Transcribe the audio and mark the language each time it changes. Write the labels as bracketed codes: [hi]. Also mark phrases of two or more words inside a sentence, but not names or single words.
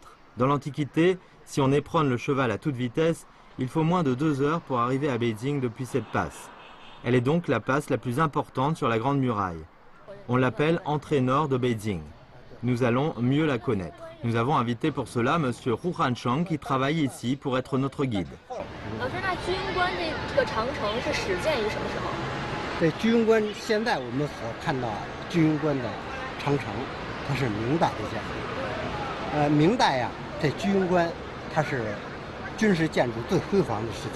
[fr] Dans l'Antiquité, si on éperonne le cheval à toute vitesse, il faut moins de 2 heures pour arriver à Beijing depuis cette passe. Elle est donc la passe la plus importante sur la Grande Muraille. On l'appelle entrée nord de Beijing. Nous allons mieux la connaître. Nous avons invité pour cela M. Hu Hanchang qui travaille ici pour être notre guide. [zh] 老师，那居庸关这个长城是始建于什么时候？对，居庸关现在我们所看到居庸关的长城，它是明代的建筑。明代呀，这居庸关它是军事建筑最辉煌的时期。